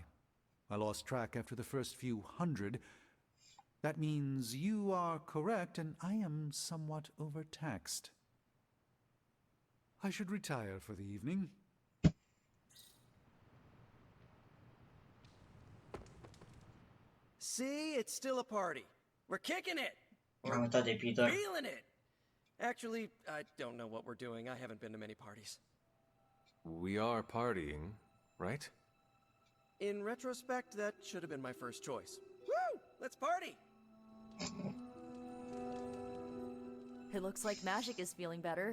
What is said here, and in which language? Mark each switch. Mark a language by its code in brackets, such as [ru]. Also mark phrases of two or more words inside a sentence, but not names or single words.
[en] I lost track after the first few hundred. That means you are correct and I am somewhat overtaxed. I should retire for the evening. See, it's still a party. We're kicking it. [ro] Am uitat de Peter. [en] Feeling it. Actually, I don't know what we're doing. I haven't been to many parties. We are partying, right? In retrospect, that should have been my first choice. Woo! Let's party! It looks like Magic is feeling better.